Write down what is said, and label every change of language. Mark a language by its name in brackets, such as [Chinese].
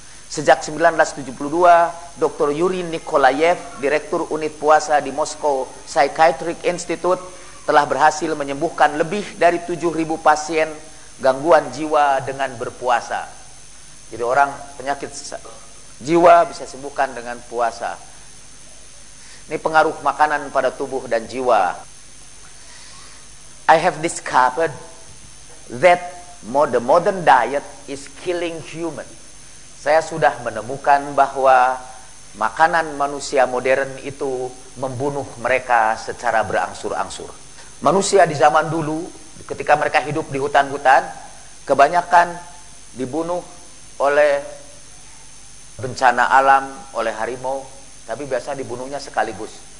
[Indonesian] Sejak 1972, Dr. Yuri Nikolayev, Direktur Unit Puasa di Moscow Psychiatric Institute, telah berhasil menyembuhkan lebih dari 7.000 pasien gangguan jiwa dengan berpuasa. Jadi orang penyakit jiwa bisa sembuhkan dengan puasa. Ini pengaruh makanan pada tubuh dan jiwa. [English] I have discovered that the modern diet is killing human. [Indonesian] Saya sudah menemukan bahwa makanan manusia modern itu membunuh mereka secara berangsur-angsur. Manusia di zaman dulu, ketika mereka hidup di hutan-hutan, kebanyakan dibunuh oleh bencana alam, oleh harimau, tapi biasa dibunuhnya sekaligus.